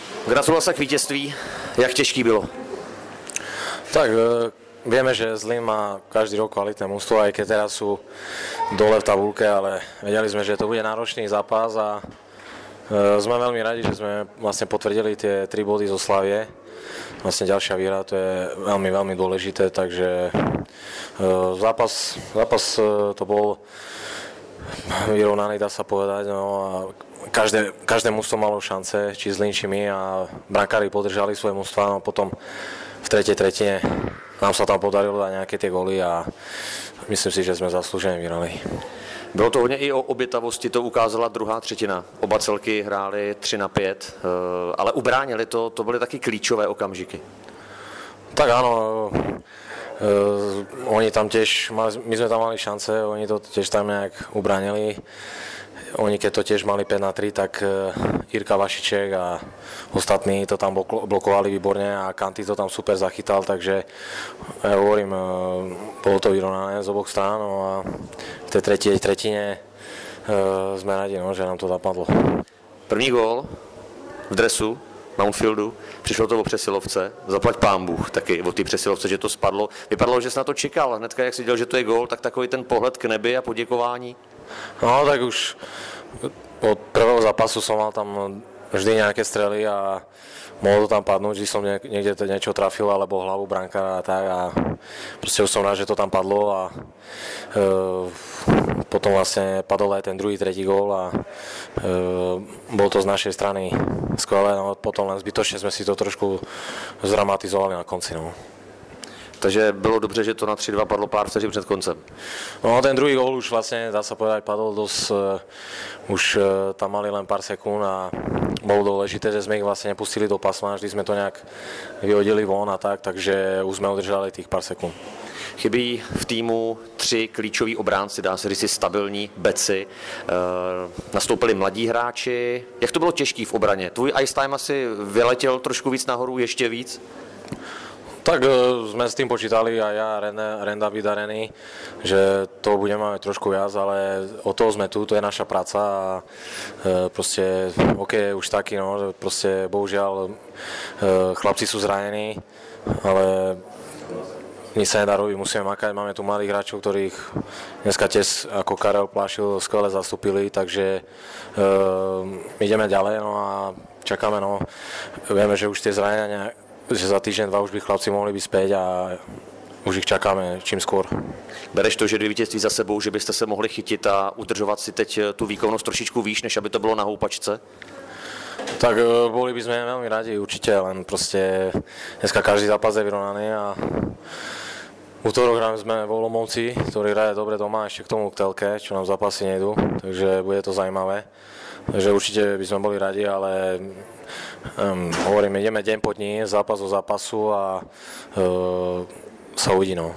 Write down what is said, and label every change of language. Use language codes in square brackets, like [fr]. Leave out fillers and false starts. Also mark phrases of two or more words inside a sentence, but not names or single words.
[cs] Gratulujem k vítězství. Jak těžký bylo? [sk] Tak vieme, že Zlín má každý rok kvalitné mužstvo, aj keď teraz sú dole v tabulke, ale vedeli sme, že to bude náročný zápas a sme veľmi radi, že sme vlastne potvrdili tie 3 body zo Slavie. Vlastne ďalšia výhra, to je veľmi, veľmi dôležité, takže zápas to bol vyrovnaný, dá sa povedať, no a každé mužstvo malo šance, či Zlín, či my, a brankári podržali svoje mužstva, no potom v tretej tretine nám sa tam podarilo dať nejaké tie góly a myslím si, že sme zaslúžene vyhrali. [cs] Bylo to hodně i o obětavosti, to ukázala druhá třetina. Oba celky hráli 3-5, ale ubránili to byly taky klíčové okamžiky. [sk] Tak áno, oni tam tiež, my sme tam mali šance, oni to tiež tam nejak ubránili. Oni keď to tiež mali 5-3, tak Jirka Vašiček a ostatní to tam blokovali výborne a Kanty to tam super zachytal, takže ja hovorím, bolo to vyrovnané z oboch strán, no a v tej tretej tretine sme radi, no, že nám to zapadlo. [cs] První gól v dresu Mountfieldu, přišlo to o přesilovce, zaplať pán Bůh taky o té přesilovce, že to spadlo. Vypadalo, že jsi na to čekal, hnedka jak si dělal, že to je gól, tak takový ten pohled k nebi a poděkování. [sk] No tak už od prvého zápasu som mal tam vždy nejaké strely a mohlo to tam padnúť, že som niekde niečo trafil alebo hlavu brankára a tak a proste už som rád, že to tam padlo a potom vlastne padol aj ten druhý, tretí gól a bol to z našej strany skvelé, no potom len zbytočne sme si to trošku zdramatizovali na konci, no. [cs] Takže bylo dobře, že to na 3-2 padlo pár vteřin před koncem. [sk] No ten druhý gól už vlastne, dá sa povedať, padol dosť, už tam mali len pár sekúnd a bolo dôležité, že sme ich vlastne nepustili do pásma, vždy sme to nejak vyhodili von a tak, takže už sme udržali tých pár sekúnd. [cs] Chybí v týmu 3 klíčoví obránci, dá se říct stabilní beci. Nastoupili mladí hráči. Jak to bylo těžký v obraně? Tvůj [en] ice time [cs] asi vyletěl trošku víc nahoru, ještě víc? [sk] Tak sme s tým počítali aj ja, Renda Vydarený, že to budeme mať trošku viac, ale od toho sme tu, to je naša práca a proste hokej je už taký, no, že proste bohužiaľ chlapci sú zranení, ale nič sa nedá robiť, musíme makať, máme tu mladých hráčov, ktorých dneska tiež ako Karel Plášil skvele zastúpili, takže ideme ďalej, no a čakáme, no, vieme, že už tie zranenia, že za týždeň, 2 už by chlapci mohli byť späť a už ich čakáme čím skôr. [cs] Bereš to, že 2 vítězství za sebou, že byste se mohli chytit a udržovat si teď tu výkonnosť trošičku výš, než aby to bylo na houpačce? [sk] Tak boli by sme veľmi radi, určite, len proste dneska každý zápas je vyrovnaný a útorok sme v Olomouci, ktorý hraje dobre doma, ešte k tomu k telke, čo nám zápasy nejdu, takže bude to zaujímavé. Takže určite by sme boli radi, ale hovorím, ideme deň po dní, zápas do zápasu a sa uvidí, no.